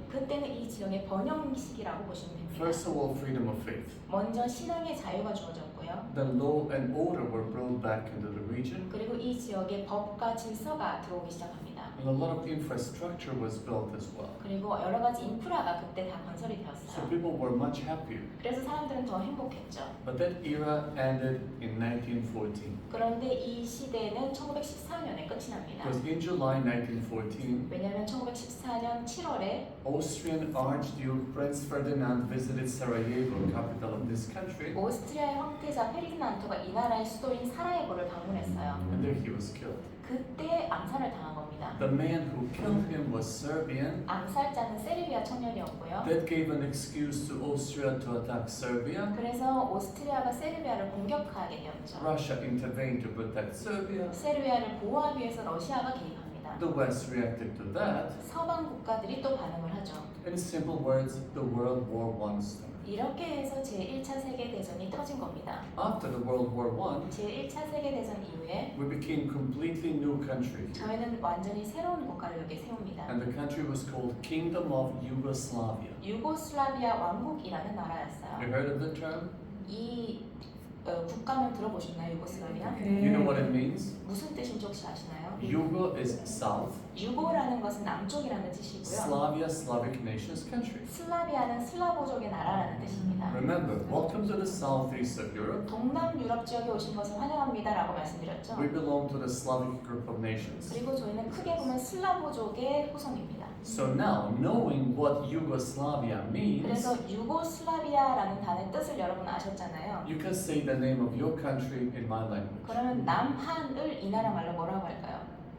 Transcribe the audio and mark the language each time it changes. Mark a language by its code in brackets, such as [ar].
[ko] 그때는 이 지역의 번영 시기라고 보시면 됩니다. [en] First of all, freedom of faith. [ko] 먼저 신앙의 자유가 주어졌고요. [en] The law and order were brought back into the region, [ko] 그리고 이 지역에 법과 질서가 들어오기 시작합니다. [en] and a lot of infrastructure was built as well. [ko] 그리고 여러 가지 인프라가 그때 다 건설이 [en] So [ko] 되었어요. [en] people were much happier. [ko] 그래서 사람들은 더 행복했죠. [en] But that era ended in 1914. [ko] 그런데 이 시대는 1914년에 끝이 납니다. [en] Because in July 1914, [ko] 왜냐하면 1914년 7월에 [en] Austrian Archduke Prince Ferdinand visited Sarajevo, capital of this country, [ko] 오스트리아의 황태자 페르디난토가 이 나라의 수도인 사라예보를 방문했어요. [en] And there he was killed. [ko] 그때 암살을 당한 겁니다. [en] The man who killed him was Serbian. [ko] 암살자는 세르비아 청년이었고요. [en] That gave an excuse to Austria to attack Serbia. [ko] 그래서 오스트리아가 세르비아를 공격하게 되었죠. [en] Russia intervened to protect Serbia. [ko] 세르비아를 보호하기 위해서 러시아가 개입합니다. [en] The West reacted to that. [ko] 서방 국가들이 또 반응을 하죠. [en] In simple words, the World War I started. [ko] 이렇게 해서 제1차 세계대전이 터진 겁니다. [en] After the World War I, [ko] 제1차 세계대전 이후에 [en] we became completely new country. [ko] 저희는 완전히 새로운 국가를 여기 세웁니다. [en] And the country was called Kingdom of Yugoslavia. [ko] 유고슬라비아 왕국이라는 나라였어요. [en] You heard of the term? [ko] 이 국가명 들어보셨나요? 유고슬라비아? [en] You know what it means? [ko] 무슨 뜻인지 혹시 아시나요? [en] Yugo is south, [ko] 유고라는 것은 남쪽이라는 뜻이고요. [en] Slavia, Slavic nations country. [ko] 슬라비아는 슬라보족의 나라라는 뜻입니다. [en] Remember, welcome to the southeast of Europe. [ko] 동남 유럽 지역에 오신 것을 환영합니다라고 말씀드렸죠. [en] We belong to the Slavic group of nations. [ko] 그리고 저희는 크게 보면 슬라보족의 후손입니다. [en] So now, knowing what Yugoslavia means, [ko] 그래서 유고슬라비아라는 단어의 뜻을 여러분 아셨잖아요. [en] you can say the name of your country in my language. [ko] 그러면 남한을 이 나라 말로 뭐라고 할까요?